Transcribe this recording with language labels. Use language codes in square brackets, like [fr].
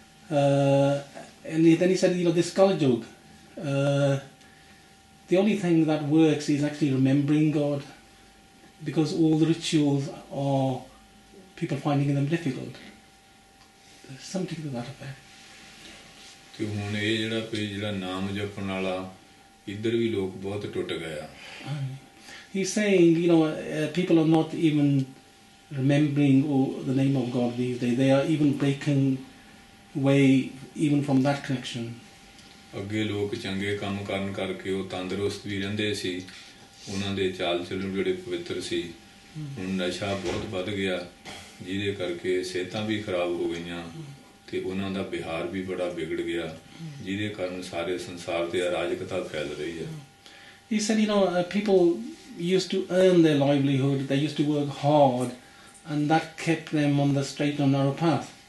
[en] And then he said, you know, this Kali Yuga, the only thing that works is actually remembering God, because all the rituals are people finding them difficult. Something to that effect. [pa] ਤੇ ਹੁਣ ਇਹ ਜਿਹੜਾ ਕੋਈ ਜਿਹੜਾ ਨਾਮ ਜਪਣ ਵਾਲਾ ਇੱਧਰ ਵੀ ਲੋਕ ਬਹੁਤ ਟੁੱਟ ਗਏ ਆ. [en] He's saying, you know, people are not even remembering the name of God these days. They are even breaking away even from that connection. [pa] ਅੱਗੇ ਲੋਕ ਚੰਗੇ ਕੰਮ ਕਰਨ ਕਰਕੇ ਉਹ ਤੰਦਰੁਸਤ ਵੀ ਰਹਿੰਦੇ ਸੀ, ਉਹਨਾਂ ਦੇ ਚਾਲ ਚੱਲਣ ਜਿਹੜੇ ਪਵਿੱਤਰ ਸੀ. ਹੁਣ ਨਸ਼ਾ ਬਹੁਤ ਵੱਧ ਗਿਆ, ਜਿਹਦੇ ਕਰਕੇ ਸਿਹਤਾਂ ਵੀ ਖਰਾਬ ਹੋ ਗਈਆਂ ਤੇ ਉਹਨਾਂ ਦਾ ਵਿਹਾਰ ਵੀ ਬੜਾ ਵਿਗੜ ਗਿਆ, ਜਿਹਦੇ ਕਾਰਨ ਸਾਰੇ ਸੰਸਾਰ ਤੇ ਅਰਾਜਕਤਾ ਫੈਲ ਰਹੀ ਹੈ. [en] He said, you know, people used to earn their livelihood, they used to work hard, and that kept them on the straight and narrow path.